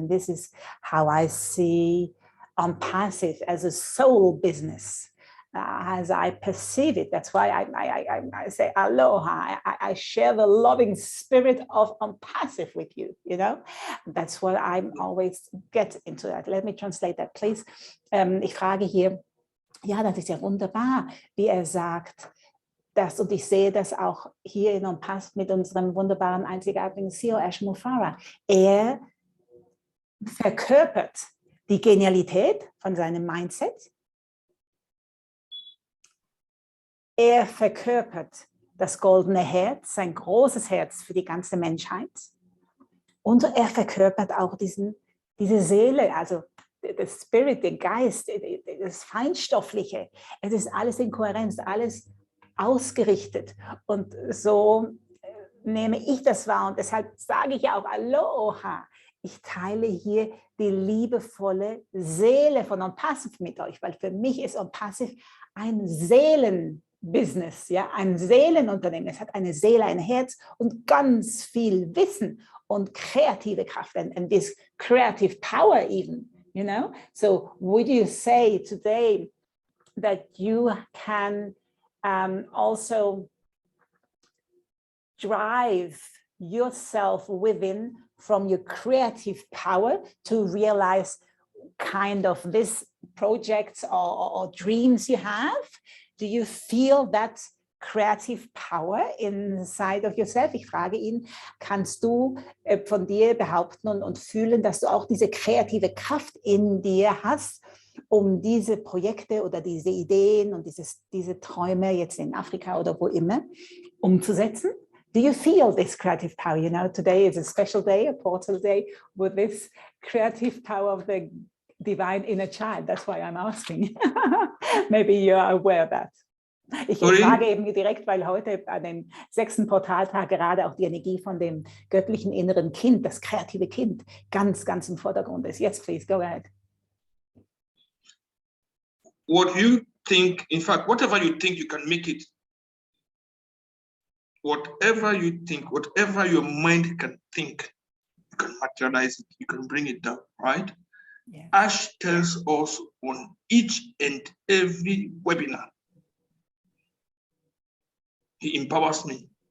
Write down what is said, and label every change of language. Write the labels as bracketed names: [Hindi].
[English] And this is how I see ONPASSIVE as a soul business, as I perceive it. That's why I say Alo-O-ha. I share the loving spirit of ONPASSIVE with you, you know? That's what I'm always get into that. Let me translate that, please. [German] Ich frage hier, ja, das ist ja wunderbar, wie sagt, das, und ich sehe das auch hier in ONPASSIVE mit unserem wunderbaren, einzigartigen CEO Mufareh. Er verkörpert die Genialität von seinem Mindset. Er verkörpert das goldene Herz, sein großes Herz für die ganze Menschheit. Und er verkörpert auch diese Seele, also der Spirit, den Geist, das Feinstoffliche. Es ist alles in Kohärenz, alles ausgerichtet. Und so nehme ich das wahr. Und deshalb sage ich ja auch Alo-O-ha. Ich teile hier die liebevolle Seele von ONPASSIVE mit euch, weil für mich ist ONPASSIVE ein Seelenbusiness, ja, ein Seelenunternehmen. Es hat eine Seele, ein Herz und ganz viel Wissen und kreative Kraft [English] and this creative power even, you know. So would you say today that you can also drive yourself within from your creative power to realize kind of this projects or dreams you have? Do you feel that creative power inside of yourself? [German] Ich frage ihn, kannst du von dir behaupten und fühlen, dass du auch diese kreative Kraft in dir hast, um diese Projekte oder diese Ideen und diese Träume jetzt in Afrika oder wo immer umzusetzen? [English] Do you feel this creative power? You know, today is a special day, a portal day, with this creative power of the divine inner child. That's why I'm asking. Maybe you are aware of that. [German] Ich frage eben direkt, weil heute an dem 6. Portaltag gerade auch die Energie von dem göttlichen inneren Kind, das kreative Kind, ganz, ganz im Vordergrund ist. [English] Yes, please, go ahead. What you think, in fact, whatever you think, you can make it. Whatever you think, whatever your mind can think, you can materialize it, you can bring it down, right? Yeah. Ash tells us on each and every webinar, he empowers me.